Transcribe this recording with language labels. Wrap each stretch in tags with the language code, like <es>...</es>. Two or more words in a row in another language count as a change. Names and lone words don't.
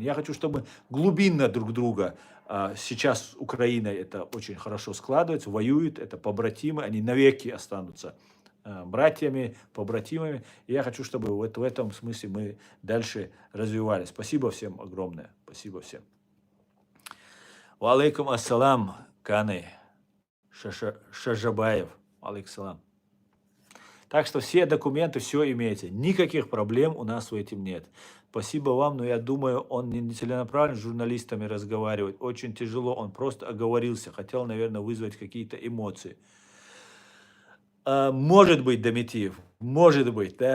<ru>Я хочу, чтобы глубинно друг друга сейчас Украина это очень хорошо складывается, воюет, это побратимы, они навеки останутся братьями, побратимами. И я хочу, чтобы в этом смысле мы дальше развивались. Спасибо всем огромное. Спасибо всем.</ru> <ar>وعليكم السلام, Каны Шажабаев. عليكم سلام.</ar> <ru>Так что все документы, все имеется. Никаких проблем у нас в этом нет. Спасибо вам, но я думаю, он не целенаправленно с журналистами разговаривает. Очень тяжело, он просто оговорился. Хотел, наверное, вызвать какие-то эмоции. Может быть, Доmitиев, может быть, да.</ru>